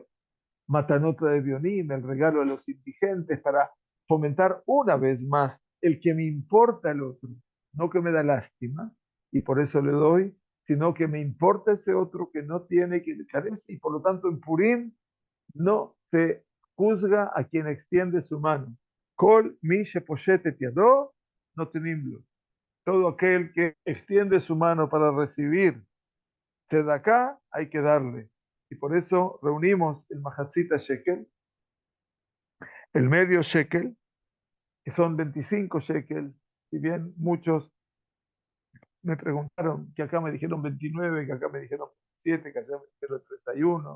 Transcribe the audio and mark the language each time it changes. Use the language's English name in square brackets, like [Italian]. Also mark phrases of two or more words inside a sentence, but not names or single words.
[Spanish] Matanota de Bionim, el regalo a los indigentes para fomentar una vez más el que me importa el otro, no que me da lástima y por eso le doy, sino que me importa ese otro que no tiene, que carece y por lo tanto en Purim no se juzga a quien extiende su mano. [Hebrew] כל מי שפושט את ידו, no tenimlo. [Spanish] Todo aquel que extiende su mano para recibir acá hay que darle. Y por eso reunimos el [Hebrew] מחצית השקל, [Spanish] el medio shekel, que son 25 shekel, si bien muchos me preguntaron, que acá me dijeron 29, que acá me dijeron 7, que acá me dijeron 31.